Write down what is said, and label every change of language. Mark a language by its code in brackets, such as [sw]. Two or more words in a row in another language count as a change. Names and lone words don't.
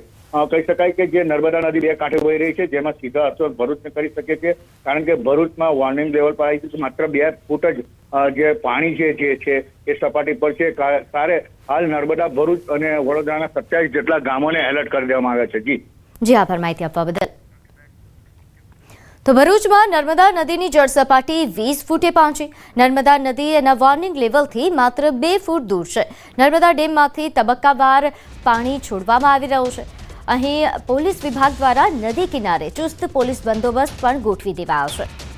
[gu] કહી શકાય કે જે નર્મદા નદી બે કાંઠે વહી રહી છે, જેમાં સીધા અસર ભરૂચને કરી શકે છે, કારણ કે ભરૂચમાં વોર્નિંગ લેવલ પર આવી છે। માત્ર 2 ફૂટ જ જે પાણી જે છે એ સપાટી પર છે। ત્યારે હાલ નર્મદા ભરૂચ અને વડોદરાના 27 જેટલા ગામોને એલર્ટ કરી દેવામાં આવ્યા છે। જી આભાર માહિતી આપવા બદલ। તો ભરૂચમાં નર્મદા નદીની જળસપાટી 20 ફૂટે પહોંચી। નર્મદા નદી એના વૉર્નિંગ લેવલથી માત્ર 2 ફૂટ દૂર છે। નર્મદા ડેમમાંથી તબક્કાવાર પાણી છોડવામાં આવી રહ્યું છે। અહીં પોલીસ વિભાગ દ્વારા નદી કિનારે ચુસ્ત પોલીસ બંદોબસ્ત પણ ગોઠવી દેવાયો છે।